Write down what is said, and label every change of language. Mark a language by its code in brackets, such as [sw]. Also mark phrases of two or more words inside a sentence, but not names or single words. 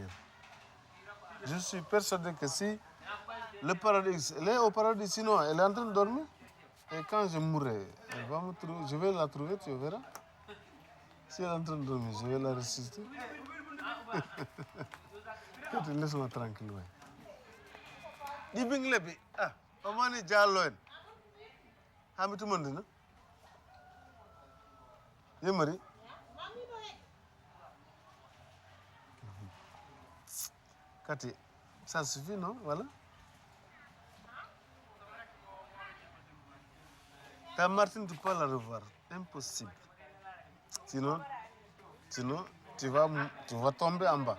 [fr] Je suis persuadé que si le paradis, elle est au paradis, sinon elle est en train de dormir. Et quand je mourrai, elle va me trouver, je vais la trouver, tu verras. Si elle est en train de dormir, je vais la ressusciter. Laisse-moi tranquille. Ni bing lebi ah amani jalloen hamitu mandina yemari Cathy, ça suffit, non? Voilà. Ta Martine, tu peux la revoir. Impossible. Sinon tu vas tomber en bas.